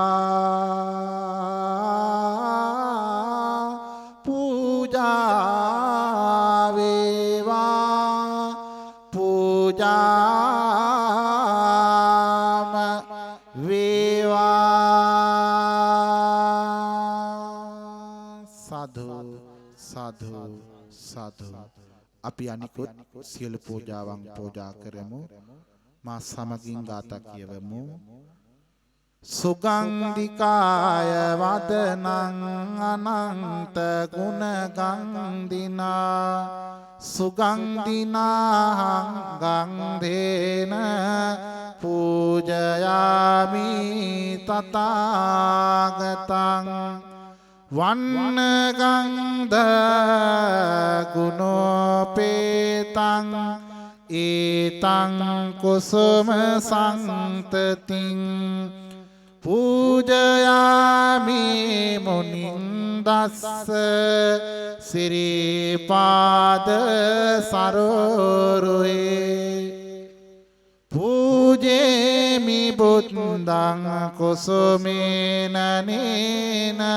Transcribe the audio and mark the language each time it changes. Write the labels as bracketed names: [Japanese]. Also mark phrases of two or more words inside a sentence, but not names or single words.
[Sinhala] පූජා වේවා පූජා [Pali] साधु साधु [Sinhala] අපි අනිකුත් සියලු පූජාවන් පූජා කරමු මා සමගින් ගාථා කියවමු [Pali] සුගන්ධිකාය වදනං අනන්ත ගුණ ගන්ධිනා සුගන්ධිනා ගන්ධේන පූජයාමි තථාගතං වන්නගන්ධ ගුණෝපේතං ඒතං කුසුම සන්තතින් පූජයාමි මුනින්දස්ස සිරිපාද සරෝරුවේ පූජේමි බුද්ධං කුසුමේන නේන